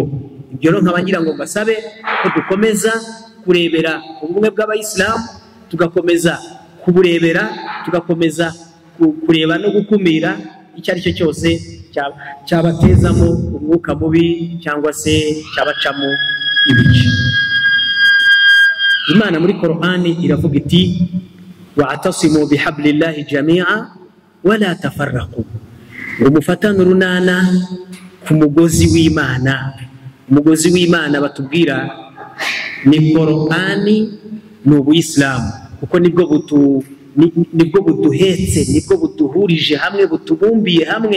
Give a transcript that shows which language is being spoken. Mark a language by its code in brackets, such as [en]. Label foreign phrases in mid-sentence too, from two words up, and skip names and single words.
[rw] Ibyo rero nkaba ngira ngo mbasabe ko dukomeza kurebera ubumwe bw'abayisilamu, tugakomeza kuburebera, tugakomeza kureba no gukumira icyo ari cyo cyose cyabatezamo umwuka mubi cyangwa se cyabacamo ibice. Imana muri Qur'ani iravuga iti [ar] واعتصموا بحبل الله جميعا ولا تفرقوا, [rw] ngo mufatane urunana ku mugozi w'Imana. Umugozi w'Imana batubwira ni Qur'ani, ni ubuyisilamu, kuko nibwo buduhetse, nibwo buduhurije hamwe, butubumbiye hamwe.